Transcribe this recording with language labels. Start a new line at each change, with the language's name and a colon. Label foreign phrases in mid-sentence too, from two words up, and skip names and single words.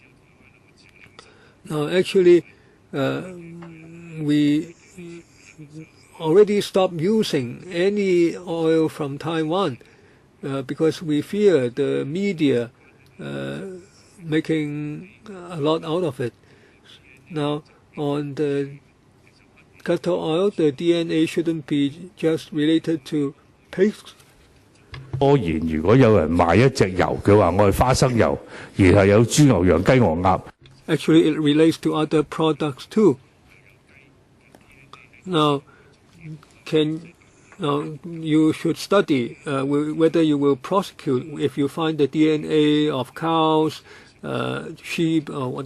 English: Now, actually, we already stopped using any oil from Taiwan because we fear the media making a lot out of it. Now, on the castor oil, the DNA shouldn't be just related to pigs.
Cantonese: 當然，如果有人賣一隻油，佢話我係花生油，然後有豬牛羊雞鵝鴨。
English: Actually, it relates to other products too. Now, you should study whether you will prosecute if you find the DNA of cows, sheep, or whatever.